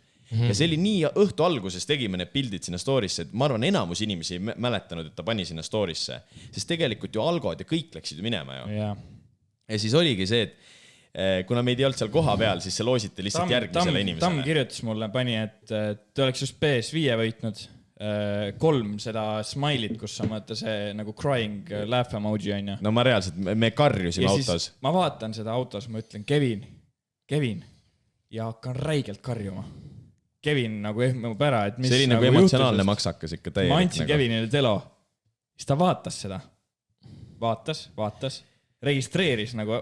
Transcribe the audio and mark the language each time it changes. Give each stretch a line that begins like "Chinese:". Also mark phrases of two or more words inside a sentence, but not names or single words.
Estonian: Ja see oli nii õhtu alguses tegime need pildid sinna story'sse, et ma arvan, enamus inimesi ei mäletanud, et ta pani sinna story'sse. Sest tegelikult ju algod ja kõik läksid ju minema ju. Ja siis oligi see, et kuna meid ei olnud seal koha peal, siis see loositi lihtsalt järgmisele inimesele. Tamm kirjutas mulle, pani, et te oleks just PS5 võitnud 3 seda smailit, kus sa mõtta see nagu
English: crying laugh emoji
Estonian: on ju. No ma reaalselt, me karjusime autos. Ma vaatan seda autos, ma ütlen Kevin ja hakkan räigelt karjuma. Kevin nagu ehmub ära, et mis see oli nagu emotsionaalne maksakas ikka täielik. Ma andsin Kevinile telo, siis ta vaatas seda. Vaatas, registreeris nagu.